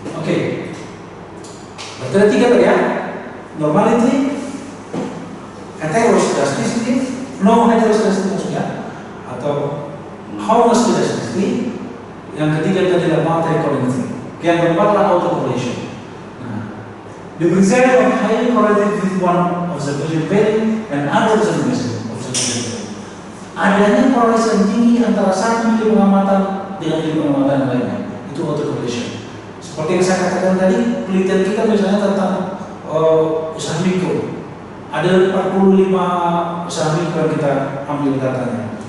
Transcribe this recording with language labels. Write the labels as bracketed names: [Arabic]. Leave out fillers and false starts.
[Indonesian] Oke. Berarti ada 3 tadi ya. Normality, heteroscedasticity, no heteroscedasticity maksudnya, atau homoscedasticity. Yang ketiga tadi adalah multi-correlated. Yang keempat adalah autocorrelation. [English] Nah, the presence of highly correlated with one observation value and other observation value. [Indonesian] Adanya korelasi yang tinggi antara satu nilai pengamatan dengan nilai pengamatan lainnya, itu autocorrelation. Seperti yang saya katakan tadi, penelitian kita misalnya tentang usaha mikro. Ada 45 usaha mikro yang kita ambil datanya.